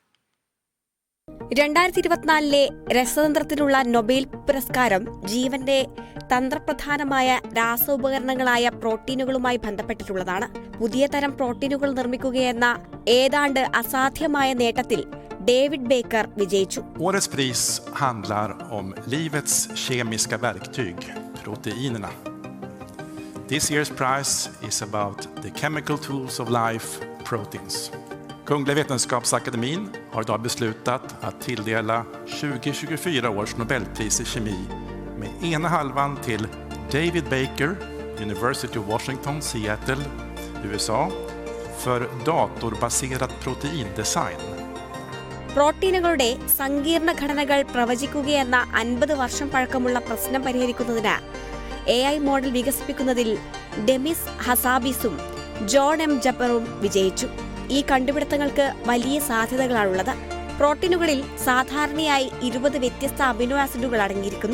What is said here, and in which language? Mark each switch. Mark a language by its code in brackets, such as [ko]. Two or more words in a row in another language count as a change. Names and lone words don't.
[ml] 2024 രസതന്ത്രത്തിനുള്ള നൊബേൽ പുരസ്കാരം ജീവന്റെ തന്ത്രപ്രധാനമായ രാസോപകരണങ്ങളായ പ്രോട്ടീനുകളുമായി ബന്ധപ്പെട്ടിട്ടുള്ളതാണ്. പുതിയ തരം പ്രോട്ടീനുകൾ നിർമ്മിക്കുകയെന്ന ഏതാണ്ട് അസാധ്യമായ നേട്ടത്തിൽ ഡേവിഡ് ബേക്കർ വിജയിച്ചു. [sv] Årets pris handlar om livets kemiska verktyg, proteinerna. [en] This year's prize is about the chemical tools of life, proteins. [sv] Kungliga Vetenskapsakademin har idag beslutat att tilldela 2024 års Nobelpris i kemi med ena halvan till David Baker, University of Washington, Seattle, USA, för datorbaserad proteindesign. [ml] പ്രോട്ടീനുകളുടെ സങ്കീർണ ഘടനകൾ പ്രവചിക്കുകയെന്ന 50 വർഷം പഴക്കമുള്ള പ്രശ്നം പരിഹരിക്കുന്നതിന് AI മോഡൽ വികസിപ്പിക്കുന്നതിൽ ഡെമിസ് ഹസാബീസും ജോൺ എം ജംബറും വിജയിച്ചു. ഈ കണ്ടുപിടുത്തങ്ങൾക്ക് വലിയ സാധ്യതകളാണുള്ളത്. പ്രോട്ടീനുകളിൽ സാധാരണയായി 20 വ്യത്യസ്ത അമിനോ ആസിഡുകൾ അടങ്ങിയിരിക്കുന്നു.